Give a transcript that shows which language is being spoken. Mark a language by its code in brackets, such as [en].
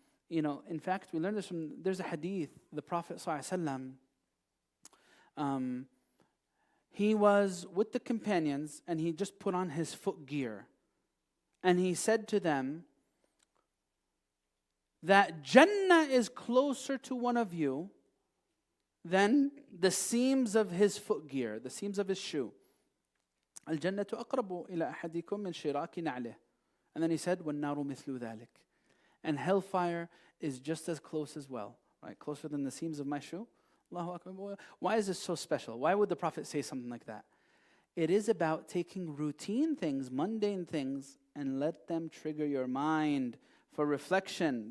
[en] In fact, we learn this there's a hadith, the Prophet ﷺ, he was with the companions and he just put on his footgear. And he said to them that Jannah is closer to one of you than the seams of his footgear, the seams of his shoe. [ar] الجنة أقرب إلى أحدكم من شراك نعله. [en] And then he said, [ar] وَالنَّارُ مِثْلُ ذَلِكَ. [en] And hellfire is just as close as well, right? Closer than the seams of my shoe. Allahu Akbar. Why is this so special? Why would the Prophet say something like that? It is about taking routine things, mundane things, and let them trigger your mind for reflection.